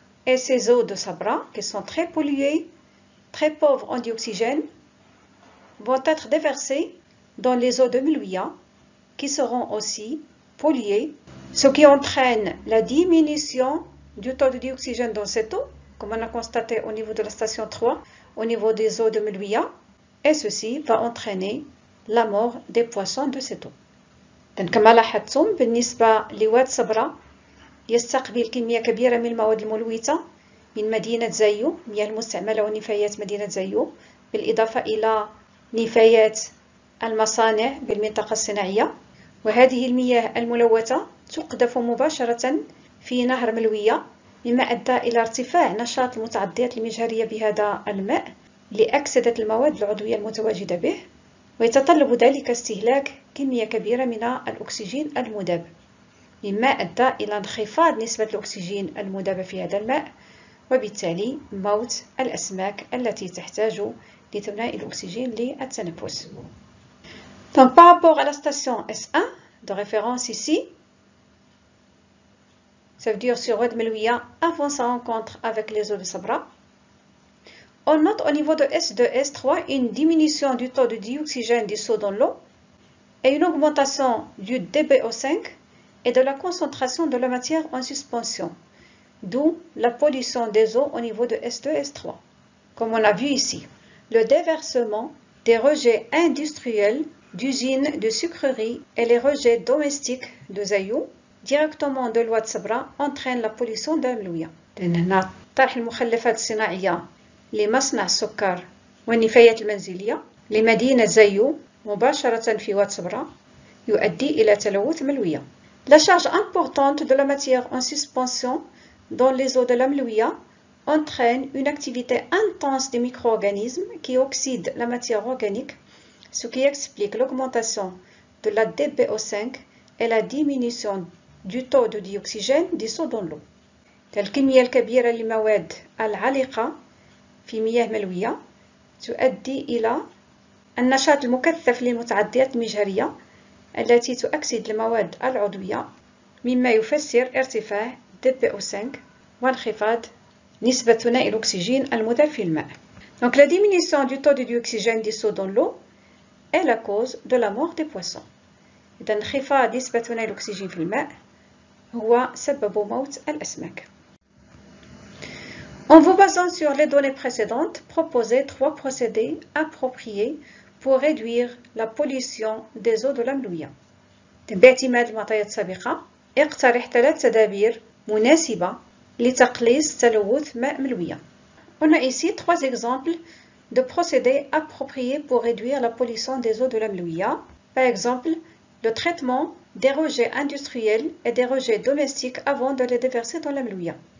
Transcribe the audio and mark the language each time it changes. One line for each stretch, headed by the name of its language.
French: Et ces eaux de Sabra, qui sont très polluées, très pauvres en dioxygène, vont être déversées dans les eaux de Melouia, qui seront aussi polluées, ce qui entraîne la diminution du taux de dioxygène dans cette eau, comme on a constaté au niveau de la station 3, au niveau des eaux de Melouia, et ceci va entraîner la mort des poissons de cette eau.
Arabic: كما لاحظتم بالنسبة لواد صبرا يستقبل كمية كبيرة من المواد الملوثة من مدينة زايو، مياه المستعملة ونفايات مدينة زايو، بالإضافة إلى نفايات المصانع بالمنطقة الصناعية. وهذه المياه الملوثة تقذف مباشرة في نهر ملوية، مما أدى إلى ارتفاع نشاط المتعديات المجهرية بهذا الماء لأكسدة المواد العضوية المتواجدة به، ويتطلب ذلك استهلاك كمية كبيرة من الأكسجين المذاب، مما أدى إلى انخفاض نسبة الأكسجين المذاب في هذا الماء، وبالتالي موت الأسماك التي تحتاج لثنائي الأكسجين للتنفس.
French: Donc par rapport à la station S1 de référence ici, ça veut dire sur Oued Melouia avant sa rencontre avec les eaux de Sabra, on note au niveau de S2 et S3 une diminution du taux de dioxygène dissous dans l'eau et une augmentation du DBO5 et de la concentration de la matière en suspension, d'où la pollution des eaux au niveau de S2 et S3. Comme on a vu ici, le déversement des rejets industriels d'usines de sucreries et les rejets domestiques de Zaïou directement de l'Oued Sabra entraînent la pollution de Melouia.
Arabic: هنا طرح المخلفات الصناعية لمصنع السكر والنفايات المنزلية لمدينة زايو مباشرة في واد صبرا يؤدي إلى تلوث ملوية.
French: La charge importante de la matière en suspension dans les eaux de la Melouia entraîne une activité intense des micro-organismes qui oxydent la matière organique, ce qui explique l'augmentation de la DBO5 et la diminution du taux de dioxygène dissous dans l'eau.
Arabic: الكمية الكبيرة للمواد العالقة في مياه ملوية تؤدي إلى النشاط المكثف للمتعديات المجهرية التي تؤكسد المواد العضوية، مما يفسر ارتفاع DPO5 وانخفاض نسبة ثنائي الأكسجين المذاب في الماء.
French: Donc la diminution du taux de dioxygène dissous dans l'eau est la cause de la mort des poissons.
Arabic: إذا انخفاض نسبة ثنائي الأكسجين في الماء هو سبب موت الأسماك.
French: En vous basant sur les données précédentes, proposez 3 procédés appropriés pour réduire la pollution des eaux de la Melouia.
Arabic: باعتماد المعطيات السابقة، اقترح 3 تدابير مناسبة لتقليص تلوث ماء ملوية.
French: On a ici 3 exemples de procédés appropriés pour réduire la pollution des eaux de la Melouia. Par exemple, le traitement des rejets industriels et des rejets domestiques avant de les déverser dans la Melouia.